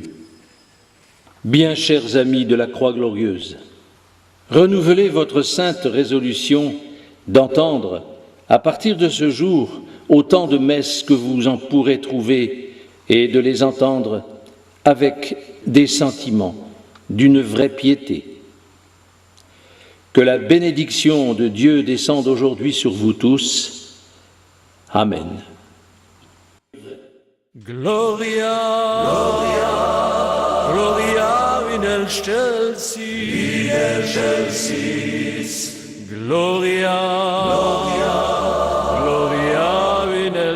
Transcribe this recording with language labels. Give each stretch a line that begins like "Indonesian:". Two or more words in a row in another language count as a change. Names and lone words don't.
French: Bien chers amis de la Croix glorieuse, renouvelez votre sainte résolution d'entendre, à partir de ce jour, autant de messes que vous en pourrez trouver et de les entendre avec des sentiments d'une vraie piété. Que la bénédiction de Dieu descende aujourd'hui sur vous tous. Amen.
Latin: Gloria, Gloria, Gloria in excelsis, Gloria, Gloria, Gloria in